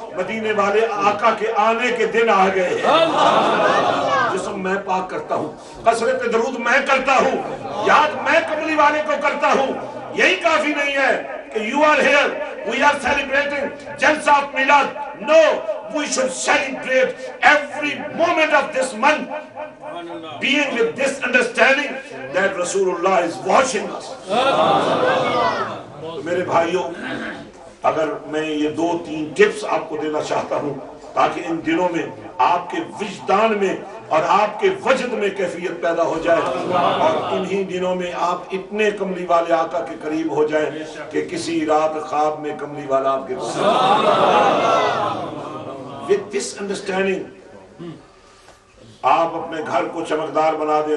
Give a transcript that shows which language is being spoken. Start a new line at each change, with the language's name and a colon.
Hindi: मदीने वाले आका के आने के दिन आ गए हैं। जिस्म मैं पाक करता हूँ, कसरत दरूद मैं करता हूँ, याद मैं कमली वाले को करता हूँ। यही काफी नहीं है कि
English: you are here, we are celebrating
Hindi: जलसा of Milad.
English: No, we should celebrate every moment of this month, being with this understanding that Rasulullah is watching us।
Hindi: तो मेरे भाइयों, अगर मैं ये 2-3 टिप्स आपको देना चाहता हूँ ताकि इन दिनों में आपके विजदान में और आपके वजद में कैफियत पैदा हो जाए, और इन्हीं दिनों में आप इतने कमली वाले आका के करीब हो जाए कि किसी रात ख्वाब में कमली वाला आपके
English: with this understanding
Hindi: आप अपने घर को चमकदार बना दें।